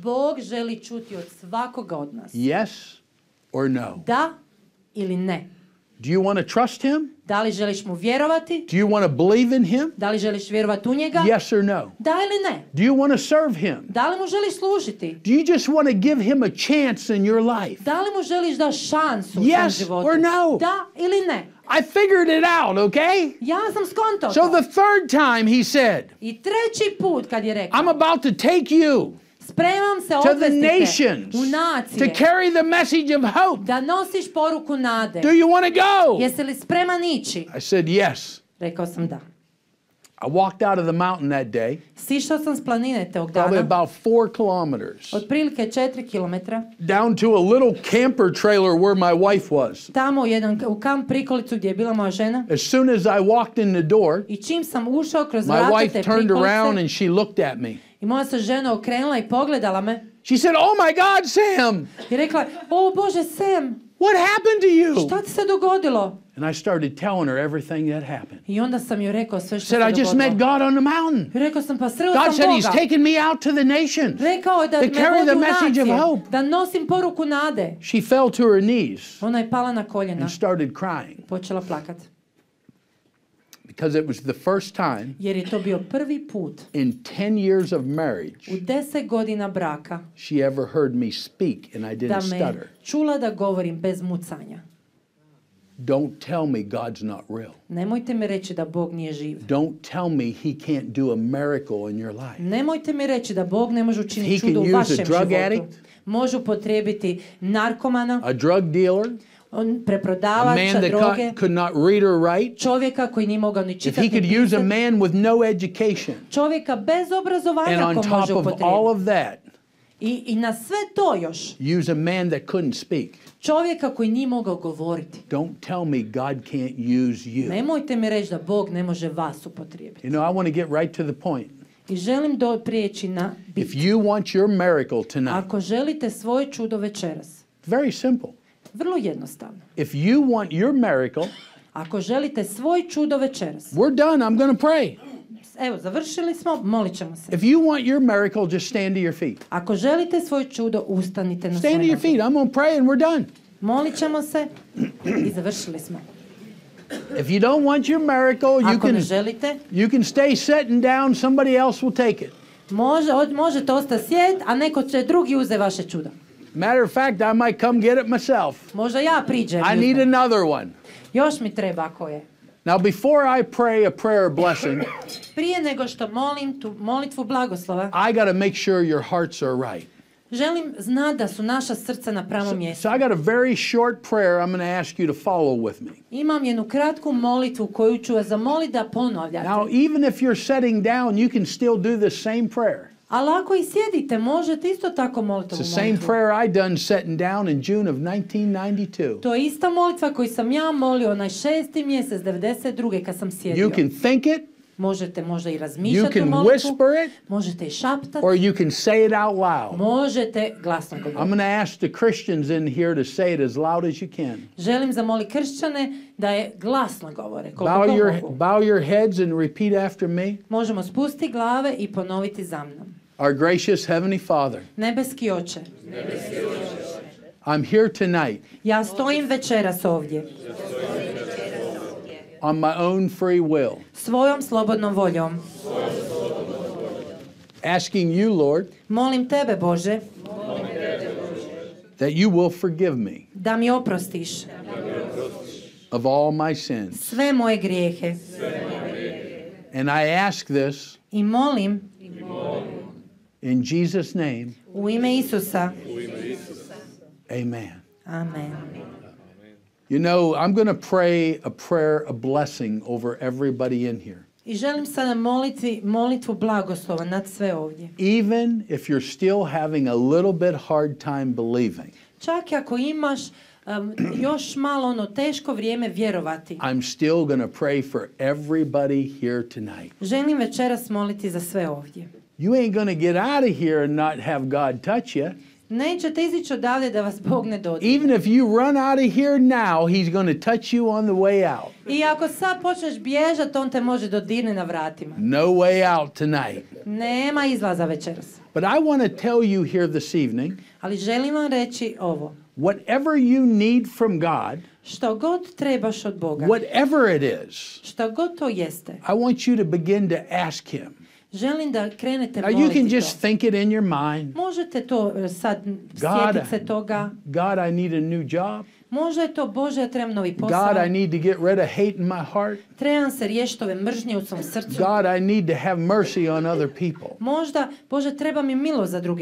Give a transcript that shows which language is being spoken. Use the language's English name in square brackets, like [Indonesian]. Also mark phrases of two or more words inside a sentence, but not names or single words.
[Bosnian] Bog želi čuti od svakoga od nas. [English] Yes or no? [Bosnian] Da ili ne? [English] Do you want to trust him? [Bosnian] Da li želiš mu vjerovati? [English] Do you want to believe in him? [Bosnian] Da li želiš vjerovati u njega? [English] Yes or no? [Bosnian] Da ili ne? [English] Do you want to serve him? [Bosnian] Da li mu želiš služiti? [English] Do you just want to give him a chance in your life? [Bosnian] Da li mu želiš da šansu u svom [English] Yes [Bosnian] životu? [English] or no? [Bosnian] Da ili ne? [English] I figured it out, okay? [Bosnian] Ja sam skontao [English] So [Bosnian] to. [English] the third time he said, [Bosnian] I treći put kad je rekao, [English] I'm about to take you [Bosnian] spremam se [English] to the [Bosnian] odvesti te [English] nations [Bosnian] u [English] to [Bosnian] nacije. [English] carry the message of hope. [Bosnian] Da nosiš poruku nade. [English] Do you want to go? [Bosnian] Jesi li spreman ići? [English] I said, yes. [Bosnian] Rekao sam da. [English] I walked out of the mountain that day, [Bosnian] Sišao sam s planine tog [English] probably [Bosnian] dana, [English] about 4 kilometers, [Bosnian] otprilike 4 kilometra, [English] down to a little camper trailer where my wife was. [Bosnian] tamo u kamp prikolicu gdje je bila moja žena. [English] As soon as I walked in the door, [Bosnian] I čim sam ušao kroz [English] my [Bosnian] vrata [English] wife [Bosnian] te [English] turned around [Bosnian] prikolice [English] and she looked at me. [Bosnian] i moja se žena okrenula i pogledala me [English] She said, "Oh my God, [Bosnian] Sam, i rekla, o Bože Sam, [English] what happened to you?" [Bosnian] šta ti se dogodilo? [English] And I started telling her everything that happened. [Bosnian] I onda sam joj rekao sve što [English] Said, [Bosnian] se [English] "I just met [Bosnian] dogodilo. [English] God on the mountain. [Bosnian] I rekao sam, pa sreo [English] God [Bosnian] sam [English] said He's [Bosnian] Boga. [English] taken me out to the nations." [Bosnian] Rekao je da [English] to [Bosnian] me [English] carry [Bosnian] vodi [English] the [Bosnian] u [English] message of [Bosnian] nacije, [English] hope. [Bosnian] da nosim poruku nade. [English] She fell to her knees [Bosnian] Ona je pala na koljena, [English] and started crying [Bosnian] počela plakat. [English] because it was the first time [Bosnian] Jer je to bio prvi put [English] in 10 years of marriage [Bosnian] u 10 godina braka [English] she ever heard me speak and I [Bosnian] da [English] didn't [Bosnian] me [English] stutter. [Bosnian] čula da govorim bez mucanja. [English] Don't tell me God's not real. [Bosnian] Nemojte mi reći da Bog nije živ. [English] Don't tell me He can't do a miracle in your life. [Bosnian] Nemojte mi reći da Bog ne može [English] He [Bosnian] učiniti [English] can [Bosnian] čudo u [English] use a [Bosnian] vašem [English] drug [Bosnian] životu. [English] addict, [Bosnian] Može upotrijebiti narkomana, [English] a drug dealer, a man [Bosnian] preprodavača [English] that [Bosnian] droge, [English] could not read or write. [Bosnian] čovjeka koji nije mogao ni [English] If [Bosnian] čitati [English] He could [Bosnian] ni [English] use a [Bosnian] pisati, [English] man with no education, [Bosnian] čovjeka bez [English] and [Bosnian] obrazovanja [English] on [Bosnian] ko [English] top [Bosnian] može [English] of all [Bosnian] upotrijebiti. [English] of that, [Bosnian] I na sve to još, [English] use a man that couldn't speak. [Bosnian] čovjeka koji nije mogao govoriti. [English] Don't tell me God can't use you. [Bosnian] Nemojte mi reći da Bog ne može vas upotrijebiti. [English] You know, I want to get right to the point. [Bosnian] I želim prijeći na bit. [English] If you want your miracle tonight, [Bosnian] Ako želite svoje čudo večeras, [English] very simple. [Bosnian] vrlo jednostavno. [English] If you want your miracle, [Bosnian] Ako želite svoj čudo večeras, [English] we're done. I'm going to pray. [Bosnian] evo, završili smo, molit ćemo se. [English] If you want your miracle, just stand to your feet. [Bosnian] Ako želite svoj čudo, ustanite na [English] Stand to [Bosnian] svoje [English] your feet. [Bosnian] noge. [English] I'm going to pray and we're done. [Bosnian] Molit ćemo se i završili smo. [English] If you don't want your miracle, [Bosnian] Ako ne želite, [English] you can stay sitting down. Somebody else will take it. [Bosnian] možete ostati sjediti, a neko će drugi uze vaše čudo. [English] Matter of fact, I might come get it myself. [Bosnian] Možda ja priđem. [English] I [Bosnian] i [English] need [Bosnian] uzmem. [English] another one. [Bosnian] Još mi treba ako je. [English] Now, before I pray a prayer of blessing, [Bosnian] Prije nego što molim tu molitvu blagoslova, [English] I got to make sure your hearts are right. [Bosnian] želim znati da su naša srca na pravom mjestu. [English] So I got a very short prayer I'm going to ask you to follow with me. [Bosnian] Imam jednu kratku molitvu koju ću vas zamoliti da ponavljate. [English] Now, even if you're sitting down, you can still do the same prayer. [Bosnian] Ali ako i sjedite, možete isto tako moliti [English] It's [Bosnian] ovu [English] the same [Bosnian] molitvu. [English] prayer I done sitting down in June of 1992. [Bosnian] To je ista molitva koju sam ja molio onaj 6. mjesec 92. kad sam sjedio. [English] You can think it, [Bosnian] Možete možda i [English] you [Bosnian] razmišljati o [English] can [Bosnian] molitvu, [English] whisper it, [Bosnian] možete i šaptati, [English] or you can say it out loud. [Bosnian] možete glasno [English] I'm [Bosnian] govoriti. [English] going to ask the Christians in here to say it as loud as you can. [Bosnian] Želim zamoliti kršćane da je glasno govore. Koliko [English] Bow [Bosnian] god mogu. [English] your heads and repeat after me. [Bosnian] Možemo spustiti glave i ponoviti za mnom. [English] Our gracious Heavenly Father, [Bosnian] Nebeski oče, [English] I'm here tonight [Bosnian] ja stojim večeras ovdje [English] on my own free will, [Bosnian] svojom slobodnom voljom. [English] asking you, Lord, [Bosnian] Molim tebe, Bože, [English] that you will forgive me [Bosnian] da mi oprostiš [English] of all my sins. [Bosnian] sve moje grijehe. [English] And I ask this [Bosnian] I molim [English] in Jesus' name. [Bosnian] u ime Isusa. [English] Amen. [Bosnian] Amen. [English] You know, I'm going to pray a prayer of blessing over everybody in here. [Bosnian] I želim sada moliti molitvu blagoslova nad sve ovdje. [English] Even if you're still having a little bit hard time believing, [Bosnian] Čak i ako imaš još malo ono teško vrijeme vjerovati, [English] I'm still going to pray for everybody here tonight. [Bosnian] želim večeras moliti za sve ovdje. [English] You ain't going to get out of here and not have God touch you. [Bosnian] Nećete izići odavde da vas Bog ne dodirne. [English] Even if you run out of here now, He's going to touch you on the way out. [Bosnian] I ako sad počneš bježati, on te može dodirne na vratima. [English] No way out tonight. [Bosnian] Nema izlaza večeras. [English] But I want to tell you here this evening, [Bosnian] Ali želim vam reći ovo. [English] whatever you need from God, [Bosnian] Što god trebaš od Boga, [English] whatever it is, [Bosnian] što god to jeste, [English] I want you to begin to ask Him. [Bosnian] želim da krenete [English] Now you [Bosnian] moliti [English] can [Bosnian] to. [English] just think it in your mind. [Bosnian] Možete to sad [English] God, [Bosnian] sjetiti se toga. [English] God, I need a new job. [Bosnian] Možda je to, Bože, ja trebam novi posao. [English] God, I need to get rid of hate in my heart. [Bosnian] Trebam se riješiti ove mržnje u svom srcu. [English] God, I need to have mercy on other people. [Bosnian] Možda, Bože, treba mi milost za druge ljude.